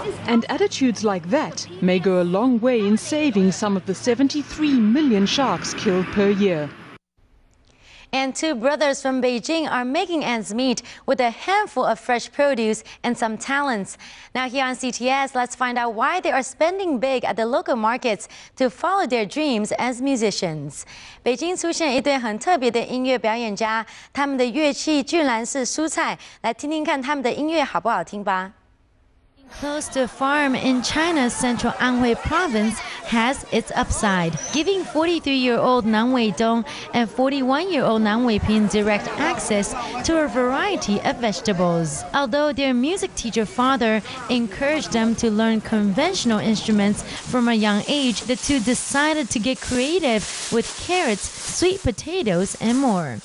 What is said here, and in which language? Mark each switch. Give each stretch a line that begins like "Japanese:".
English: And attitudes like that may go a long way in saving some of the 73 million sharks killed per year. And two brothers from Beijing are making ends meet with a handful of fresh produce and some talents. Now here on CTS, let's find out why they are spending big at the local markets to follow their dreams as musicians.
Chinese: 北京出现一对很特别的音乐表演家，他们的乐器居然是蔬菜，来听听看他们的音乐好不好听吧。
English: Close to a farm in China's central Anhui province has its upside, giving 43-year-old Nan Weidong and 41-year-old Nan Weiping direct access to a variety of vegetables. Although their music teacher father encouraged them to learn conventional instruments from a young age, the two decided to get creative with carrots, sweet potatoes, and more.